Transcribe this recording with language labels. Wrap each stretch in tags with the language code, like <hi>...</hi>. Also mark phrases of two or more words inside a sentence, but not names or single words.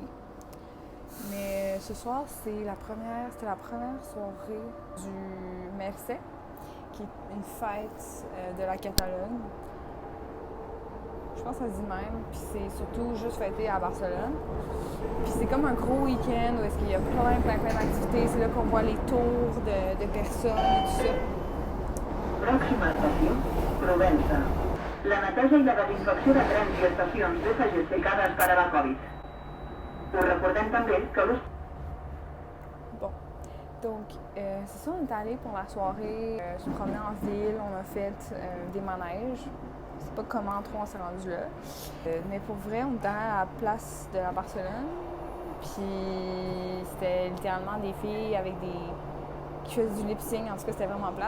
<fr>Mais ce soir, c'était la première soirée du Mercè, qui est une fête de la Catalogne. Je pense que ça se dit même, puis c'est surtout juste fêté à Barcelone. Puis c'est comme un gros week-end où est-ce qu'il y a plein d'activités. C'est là qu'on voit les tours de personnes et tout ça.</fr> <ca>Pròxima estació, Provença. La neteja i la desinfecció de trens i estacions de SGC cada estar a la Covid. Us recordem també que l'ús...</ca> <fr>Bon, donc c'est ça, on est allé pour la soirée, se promener en ville, on a fait des manèges. Je sais pas comment trop on s'est rendu là. Mais pour vrai, on était à la place de la Barcelone. Puis c'était littéralement des filles avec qui faisaient du lip-sync. En tout cas, c'était vraiment plate.</fr>